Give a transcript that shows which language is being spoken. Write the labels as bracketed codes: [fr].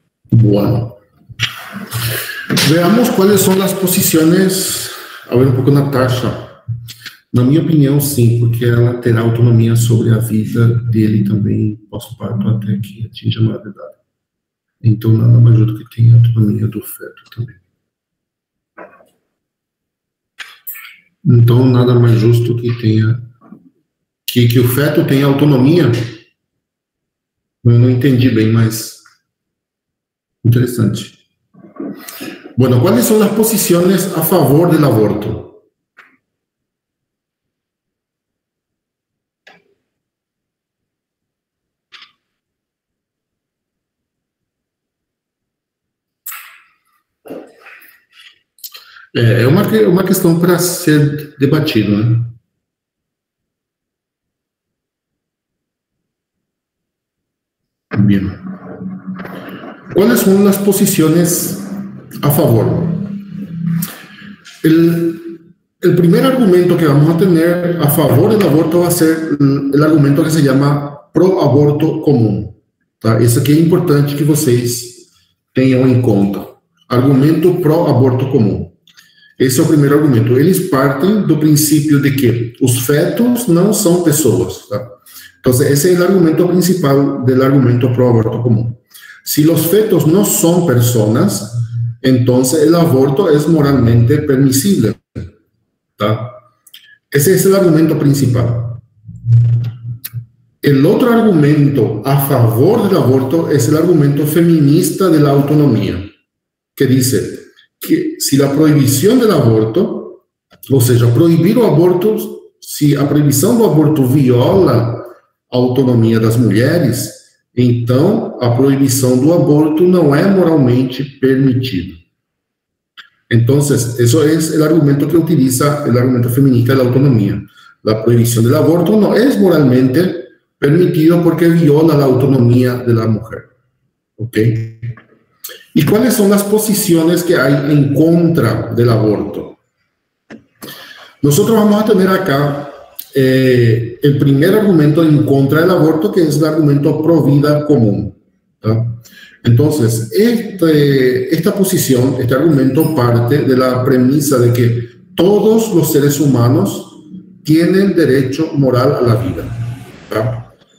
[es] Bueno, veamos cuáles son las posiciones. [pt] A ver um pouco, Natasha. Na minha opinião, sim, porque ela terá autonomia sobre a vida dele também, pós-parto, até que atinja a maioridade. Então, nada mais do que tem a autonomia do feto também. Então, nada mais justo que tenha que o feto tenha autonomia. Eu não entendi bem, mas interessante. [es] Bueno, ¿cuáles son las posiciones a favor del aborto? [pt] É uma questão para ser debatido, né? [es] Bien. ¿Cuáles son las posiciones a favor? El primer argumento que vamos a tener a favor del aborto va a ser el argumento que se llama pro-aborto comum. [pt] Tá? Isso aqui é importante que vocês tenham em conta. Argumento pro-aborto comum. Esse é o primeiro argumento. Eles partem do princípio de que os fetos não são pessoas. Tá? Então, esse é o argumento principal do argumento pro-aborto comum. [es] Si los fetos no son personas, entonces el aborto es moralmente permisible. ¿Tá? Ese es el argumento principal. El otro argumento a favor del aborto es el argumento feminista de la autonomía, que dice que si la prohibición del aborto, o sea, prohibir o aborto, [pt] si a prohibição do aborto viola a autonomia das mulheres, então a proibição do aborto não é moralmente permitida. Então, isso é o argumento que utiliza o argumento feminista da autonomia. A proibição do aborto não é moralmente permitido porque viola a autonomia da mulher. ¿Ok? E quais são as posições que há em contra do aborto? Nós vamos a ter [es] acá el primer argumento en contra del aborto, que es el argumento pro vida común. ¿Tá? Entonces, esta posición, este argumento parte de la premisa de que todos los seres humanos tienen derecho moral a la vida. ¿Tá?